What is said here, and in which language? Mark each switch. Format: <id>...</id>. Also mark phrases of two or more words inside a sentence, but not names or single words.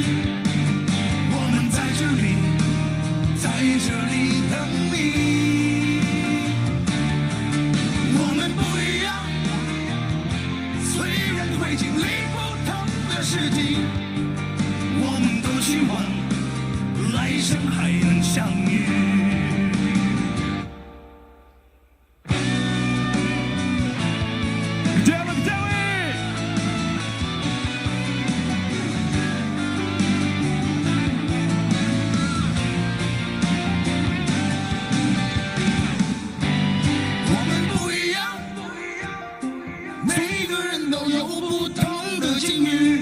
<zh>我们在这里，在这里等你。我们不一样，虽然会经历不同的事情，我们都希望来生还能相遇。</zh> <ru>Где вы, где вы?</ru> <zh>我们不一样，每个人都有不同的境遇。</zh>